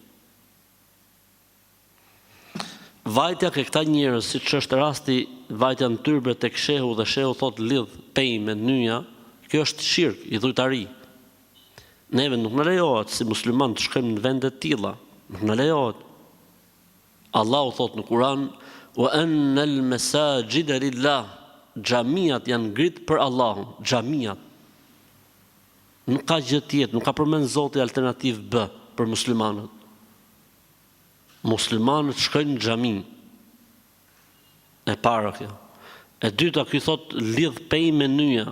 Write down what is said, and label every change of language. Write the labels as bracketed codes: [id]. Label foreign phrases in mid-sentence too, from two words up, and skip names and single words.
[sq] Vajtja ke këta njerëz, siç është rasti vajtja në tyrbe tek shehu dhe shehu thot lidh pej me nyja, kjo është shirk, i dhujtari. Neve nuk në lejohet si musliman të shkojmë në vende të tilla, nuk në lejohet. Allahu thot në Kur'an: [ar] "وأن المساجد لله", [sq] xhamiat janë ngrit për Allahun, xhamiat. Nuk ka gjë tjetër, nuk ka përmend Zoti alternativë B për muslimanët. Muslimanët shkojnë në xhami. E para kjo. E dyta, ky thot lidh pej me nyja.